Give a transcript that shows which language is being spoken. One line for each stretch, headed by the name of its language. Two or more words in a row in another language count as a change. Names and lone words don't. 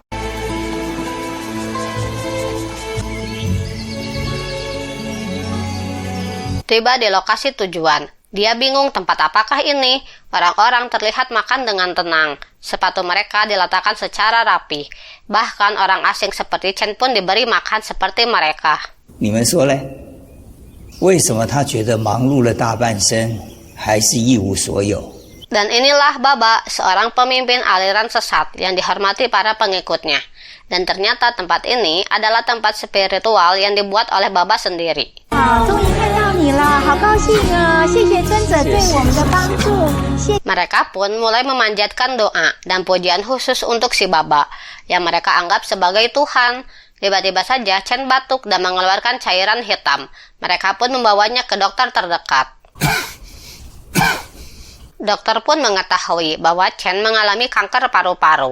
Indonesian: Tiba di lokasi tujuan. Dia bingung tempat apakah ini. Orang-orang terlihat makan dengan tenang. Sepatu mereka diletakkan secara rapi. Bahkan orang asing seperti Chen pun diberi makan seperti mereka.
Chinese: 你们说呢？为什么他觉得忙碌了大半生，还是一无所有？
Indonesian: Dan inilah Baba, seorang pemimpin aliran sesat yang dihormati para pengikutnya. Dan ternyata tempat ini adalah tempat spiritual yang dibuat oleh Baba sendiri.
Chinese: 终于看到你了，好高兴啊！谢谢尊者对我们的帮助。
Indonesian: Mereka pun mulai memanjatkan doa dan pujian khusus untuk si Baba, yang mereka anggap sebagai Tuhan. Tiba-tiba saja Chen batuk dan mengeluarkan cairan hitam. Mereka pun membawanya ke dokter terdekat. Dokter pun mengetahui bahwa Chen mengalami kanker paru-paru.